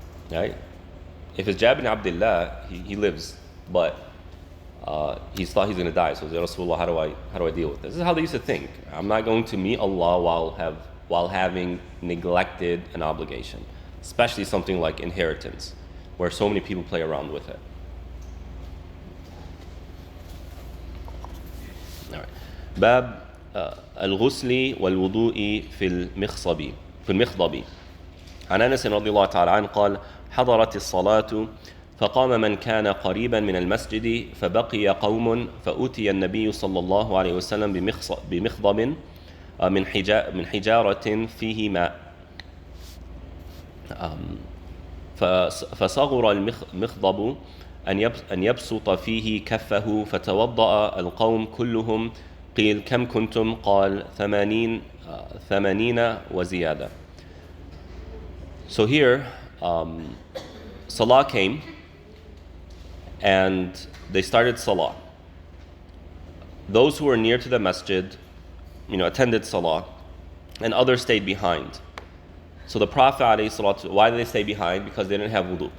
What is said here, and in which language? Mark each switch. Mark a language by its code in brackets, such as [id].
[en] Right? If it's Jabir bin Abdullah, he lives, but he thought he was going to die. So he said, Rasulullah, how do I deal with this? This is how they used to think. I'm not going to meet Allah while having neglected an obligation, especially something like inheritance, where so many people play around with it. All right. [ar] باب الغسل والوضوء في المخضب عن أنس رضي الله تعالى عنه قال حضرت الصلاة فقام من كان قريبا من المسجد فبقي قوم فأتي النبي صلى الله عليه وسلم بمخضب من حجارة فيه ماء فصغر المخضب أن يبسط فيه كفه فتوضأ القوم كلهم قيل كم كنتم قال 80 وزيادة. [en] So here Salah came and they started Salah. Those who were near to the masjid, attended Salah, and others stayed behind. So the Prophet ﷺ, why did they stay behind? Because they didn't have wudu.